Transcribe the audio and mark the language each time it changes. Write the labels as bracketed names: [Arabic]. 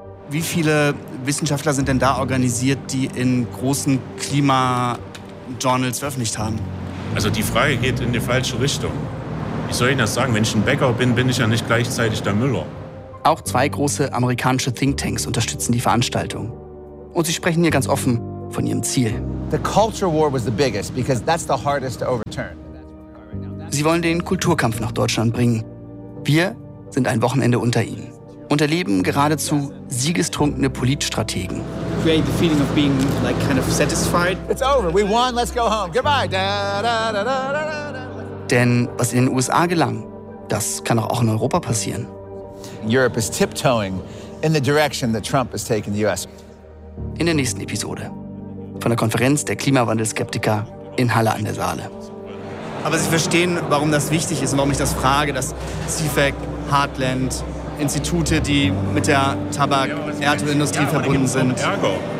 [German] Wie viele Wissenschaftler sind denn da organisiert, die in großen Klima-Journals veröffentlicht haben? Also die Frage geht in die falsche Richtung. Wie soll ich das sagen? Wenn ich ein Bäcker bin, bin ich ja nicht gleichzeitig der Müller. Auch zwei große amerikanische Thinktanks unterstützen die Veranstaltung. Und sie sprechen hier ganz offen von ihrem Ziel. [English] The culture war was the biggest, because that's the hardest to overturn. [German] Sie wollen den Kulturkampf nach Deutschland bringen. Wir sind ein Wochenende unter ihnen und erleben geradezu siegestrunkene Politstrategen. [English] Create the feeling of being like kind of satisfied. It's over, we won, let's go home. Goodbye. Da, da, da, da, da, da. [German] Denn was in den USA gelang, das kann auch in Europa passieren. [English] Europe is tiptoeing in the direction that Trump has taken the US. [German] In der nächsten Episode von der Konferenz der Klimawandelskeptiker in Halle an der Saale. Aber Sie verstehen, warum das wichtig ist und warum ich das frage, dass CFAC, Heartland, Institute, die mit der Tabak- und Erdölindustrie verbunden sind. Ergo.